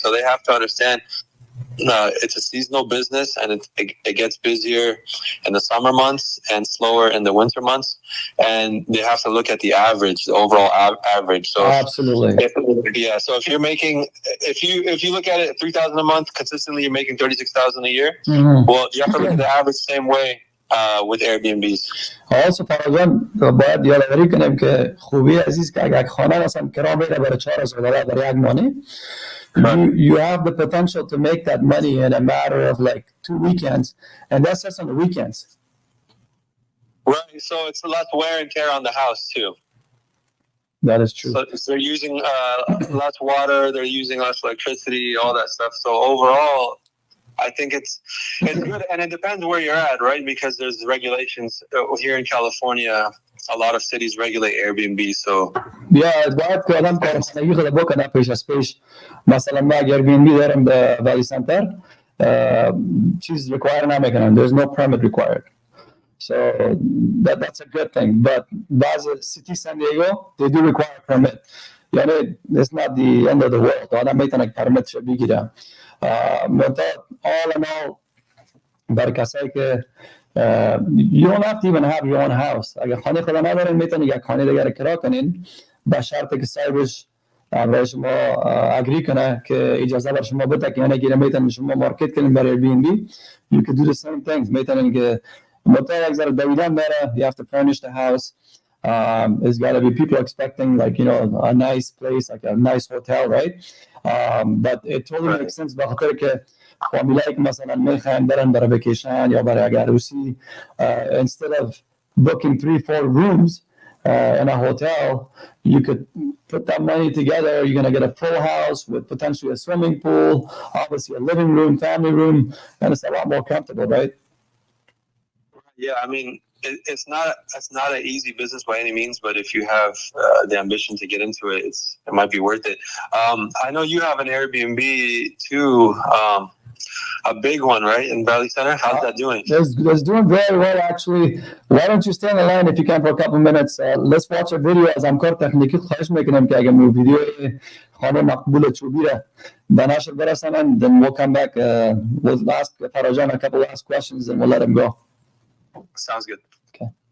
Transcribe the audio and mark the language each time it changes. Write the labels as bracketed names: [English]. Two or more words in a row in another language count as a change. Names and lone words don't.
[English] So they have to understand. It's a seasonal business, and it gets busier in the summer months and slower in the winter months. And they have to look at the average, the overall average. So absolutely, So if you're making, if you look at it, $3,000 a month consistently, you're making $36,000 a year. Well, you have to look at the average same way with Airbnbs. [Persian] Also فرجان باید یادآوری کنیم که خوبی عزیز که اگر خانه مثلا کرایه بده برای $4,000 برای یک ماه, [English] you have the potential to make that money in a matter of like 2 weekends, and that's just on the weekends. Right, so it's a lot wear and tear on the house too. That is true. So they're using less water, they're using less electricity, all that stuff. So overall, I think it's good, and it depends where you're at, right? Because there's regulations here in California. A lot of cities regulate Airbnb, so [Persian] باید که آدم کارخانگی خود بکنه پیش از پیش. مثلا ما اگر Airbnb دارم در ولی سنتر, چیز require نمیکنن. [English] There's no permit required. So that's a good thing. But بعض city San Diego, they do require permit. [Persian] یعنی [English] it's not the end of the world. [Persian] آدم میتونه permit بگیره. [English] All in all, [Persian] برای کسایی که [English] you don't have to even have your own house. [Persian] اگر خانه خود ندارین میتونید یک خانه دیگر کرایه کنین با شرطی که صاحبش برای شما اگری کنه که اجازه بر شما بده که یعنی میتونید شما مارکت کنین برای Airbnb. [English] You could do the same things. [Persian] میتونید که مطمئن اگر دویدن داره, [English] you have to furnish the house. It's got to be people expecting like a nice place, like a nice hotel, right? But it totally makes sense [Persian] بخاطر که فامیلایی که مثلا میخواین برن برای ویکیشن یا برای عروسی, [English] instead of booking 3-4 rooms in a hotel, you could put that money together. You're going to get a full house with potentially a swimming pool, obviously a living room, family room, and it's a lot more comfortable, right? Yeah, I mean, it's not an easy business by any means, but if you have the ambition to get into it, it might be worth it. I know you have an Airbnb too, a big one, right, in Valley Center. How's that doing? It's doing very well, actually. Why don't you stay on the line if you can for a couple minutes? Let's watch a video. [Persian] از همکار تکنیکی خواهش میکنم که اگر ویدیو خانه مقبول چوبی را به نشر برسانن, [English] then we'll come back. We'll ask Farajan a couple last questions and we'll let him go. Sounds good. Okay.